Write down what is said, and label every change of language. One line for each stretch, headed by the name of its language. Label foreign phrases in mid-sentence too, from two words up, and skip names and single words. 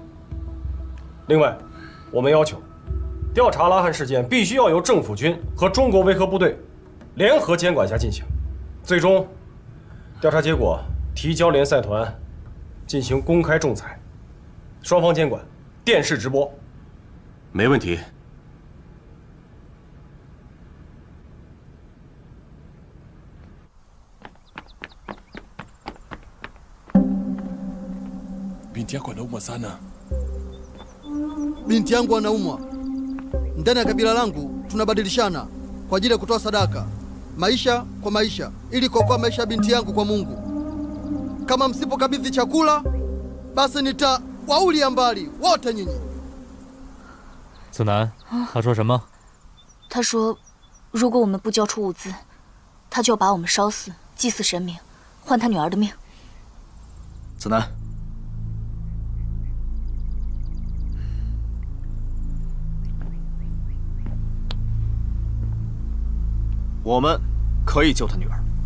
Chinese: 另外，我们要求调查拉汉事件必须要由政府军和中国维和部队联合监管下进行，最终调查结果提交联赛团进行公开仲裁，双方监管，电视直播。没问题。
Swahili: Binti yako anaumwa sana. Binti yangu anaumwa. Ndani ya kabila langu tunabadilishana kwa ajili ya kutoa sadaka, maisha kwa maisha, ili kuokoa maisha ya binti yangu kwa Mungu. Kama msipokabidhi chakula, basi nitawaulia mbali wote nyinyi.
Chinese: 子南，他说什么？他说，如果我们不交出物资，他就要把我们烧死，祭祀神明，换他女儿的命。子南，我们可以救他女儿。